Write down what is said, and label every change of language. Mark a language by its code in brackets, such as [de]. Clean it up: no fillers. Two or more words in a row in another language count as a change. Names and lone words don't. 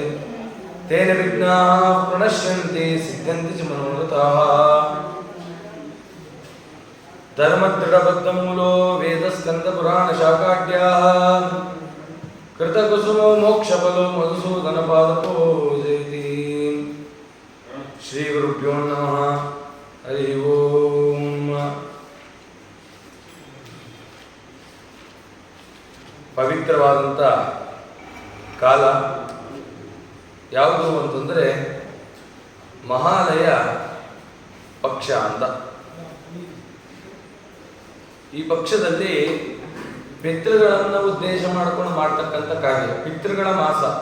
[sa] ತೇನ ವಿಘ್ನಾಃ ಪ್ರಣಶ್ಯಂತಿ ಸಿದ್ಧ್ಯಂತಿ ಚ ಮನೋರಥಾಃ. ಧರ್ಮದೃಢಬದ್ಧಮೂಲೋ ವೇದಸ್ಕಂದಪುರಾಣಶಾಖಾಢ್ಯಾಃ ಕೃತಕುಸುಮೋ ಮೋಕ್ಷಫಲೋ ಮಧುಸೂದನಪಾದಪೋ ಜಯತಿ. ಶ್ರೀ ಗುರುಭ್ಯೋ ನಮಃ. ಹರಿ ಓಂ. [kn] ಪವಿತ್ರವಾದಂಥ ಕಾಲ ಯಾವುದು ಅಂತಂದರೆ ಮಹಾಲಯ ಪಕ್ಷ ಅಂತ. ಈ ಪಕ್ಷದಲ್ಲಿ ಪಿತೃಗಳನ್ನು ಉದ್ದೇಶ ಮಾಡಿಕೊಂಡು ಮಾಡ್ತಕ್ಕಂಥ ಕಾರ್ಯ ಪಿತೃಗಳ ಮಾಸ.